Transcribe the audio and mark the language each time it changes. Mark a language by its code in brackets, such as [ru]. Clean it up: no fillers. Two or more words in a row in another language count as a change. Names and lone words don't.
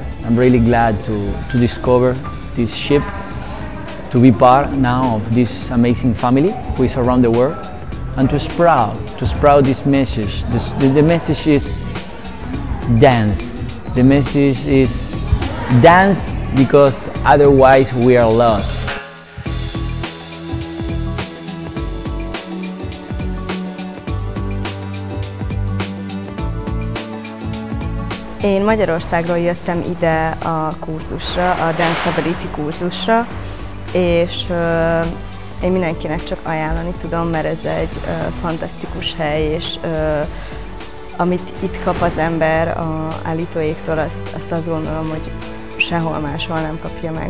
[en] I'm really glad to discover this ship, to be part now of this amazing family who is around the world, and to sprout this message. The message is dance. The message is dance because otherwise we are lost. [hu] Én Magyarországról jöttem ide a kurzusra, a DanceAbility kurzusra, és én mindenkinek csak ajánlani tudom, mert ez egy fantasztikus hely, és amit itt kap az ember a állítóéktól, azt azt gondolom, hogy sehol máshol nem kapja meg.